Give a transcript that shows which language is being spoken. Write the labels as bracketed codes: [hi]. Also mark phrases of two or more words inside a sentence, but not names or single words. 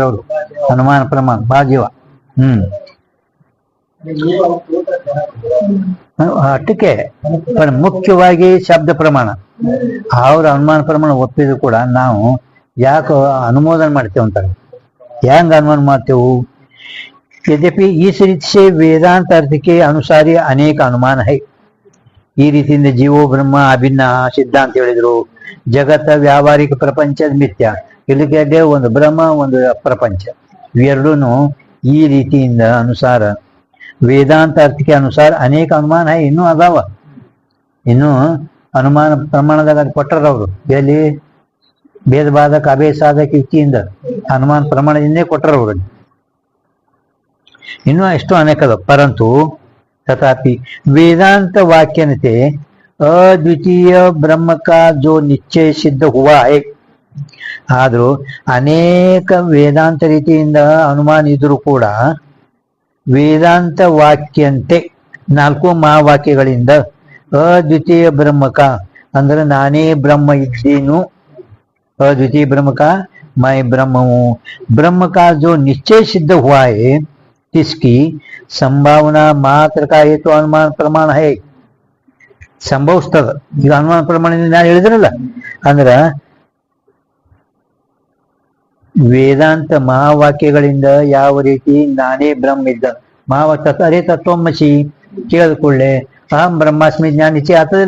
[kn] ಅವರು ಅನುಮಾನ ಪ್ರಮಾಣ ಭಾಗ್ಯವ. ಅಟ್ಟಕ್ಕೆ ಮುಖ್ಯವಾಗಿ ಶಬ್ದ ಪ್ರಮಾಣ. ಅವ್ರ ಅನುಮಾನ ಪ್ರಮಾಣ ಒಪ್ಪಿದ್ರು ಕೂಡ ನಾವು ಯಾಕೆ ಅನುಮೋದನೆ ಮಾಡ್ತೇವೆ ಅಂತಾರೆ. ಹೆಂಗ ಅನುಮಾನ ಮಾಡ್ತೇವು? [hi] यद्यपि इस रीति से वेदांत अर्थ के अनुसार ही अनेक अनुमान है. [kn] ಈ ರೀತಿಯಿಂದ ಜೀವೋ ಬ್ರಹ್ಮ ಅಭಿನ್ನ ಸಿದ್ಧಾಂತ ಹೇಳಿದ್ರು. ಜಗತ್ತ ವ್ಯಾವಹಾರಿಕ ಪ್ರಪಂಚ ಮಿಥ್ಯ. ಇಲ್ಲಿಗೆ ಒಂದು ಬ್ರಹ್ಮ ಒಂದು ಪ್ರಪಂಚ, ಇವೆರಡೂ ಈ ರೀತಿಯಿಂದ ಅನುಸಾರ ವೇದಾಂತ ಅರ್ಥಕ್ಕೆ ಅನುಸಾರ ಅನೇಕ ಅನುಮಾನ है. ಇನ್ನೂ ಅದಾವ, ಇನ್ನು ಅನುಮಾನ ಪ್ರಮಾಣದಾಗ ಕೊಟ್ಟರ ಅವರು. ಎಲ್ಲಿ ಭೇದ ಬಾಧಕ ಅಭೇದ ಸಾಧಕ ಯುಕ್ತಿಯಿಂದ ಅನುಮಾನ ಪ್ರಮಾಣದಿಂದೇ ಕೊಟ್ಟರ ಅವರು. ಇನ್ನೂ ಎಷ್ಟು ಅನೇಕ ಅದ. [hi] ಪರಂತು तथापि वेदांत वाक्य से अद्वितीय ब्रह्म का जो निश्चय सिद्ध हुआ है. [kn] ಆದರೂ ಅನೇಕ ವೇದಾಂತ ರೀತಿಯಿಂದ ಅನುಮಾನ ಇದ್ರೂ ಕೂಡ ವೇದಾಂತ ವಾಕ್ಯಂತೆ 4 ಮಹಾವಾಕ್ಯಗಳಿಂದ ಅದ್ವಿತೀಯ ಬ್ರಹ್ಮಕ ಅಂದ್ರೆ ನಾನೇ ಬ್ರಹ್ಮ ಇದ್ದೀನು. [hi] अद्वितीय ब्रह्म का मैं ब्रह्म हूँ. ब्रह्म का जो निश्चय सिद्ध हुआ है इसकी संभावना मात्र का ये तो अनुमान प्रमाण है. [kn] ಸಂಭವಿಸ್ತದ. ಈಗ ಅನುಮಾನ ಪ್ರಮಾಣದಿಂದ ನಾನು ಹೇಳಿದ್ರಲ್ಲ, ಅಂದ್ರ ವೇದಾಂತ ಮಹಾವಾಕ್ಯಗಳಿಂದ ಯಾವ ರೀತಿ ನಾನೇ ಬ್ರಹ್ಮ ಇದ್ದ ಅರೆ ತತ್ವಮಸಿ ಕೇಳಿಕೊಳ್ಳೆ [sa] अहं ब्रह्मास्मि [kn] ಜ್ಞಾನ ನಿಶ್ಚಯ ಆಗ್ತದಿಲ್ಲ.